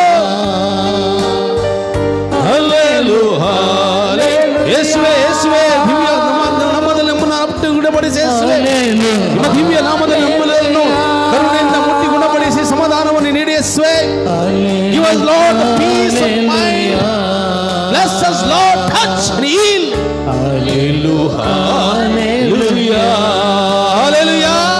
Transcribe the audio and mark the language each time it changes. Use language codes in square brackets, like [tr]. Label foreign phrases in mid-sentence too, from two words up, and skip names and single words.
[kn] ಹಾಲೆಲುಯಾ ಯೇಸುವೆ ಯೇಸುವೆ ದಿವ್ಯ ನಾಮದಲ್ಲಿ ನಮ್ಮನ್ನು ಗುಣಪಡಿಸಿ ಯೇಸುವೆ ನಿಮ್ಮ ದಿವ್ಯ ನಾಮದಲ್ಲಿ ನಮ್ಮನ್ನು ಕರುಣೆಯಿಂದ ಮುಟ್ಟಿ ಗುಣಪಡಿಸಿ ಸಮಾಧಾನವನ್ನು ನೀಡಿ ಯೇಸುವೆ [en] give us Lord the peace of mind bless us Lord touch and heal [kn] ಹಾಲೆಲುಯಾ ಹಾಲೆಲುಯಾ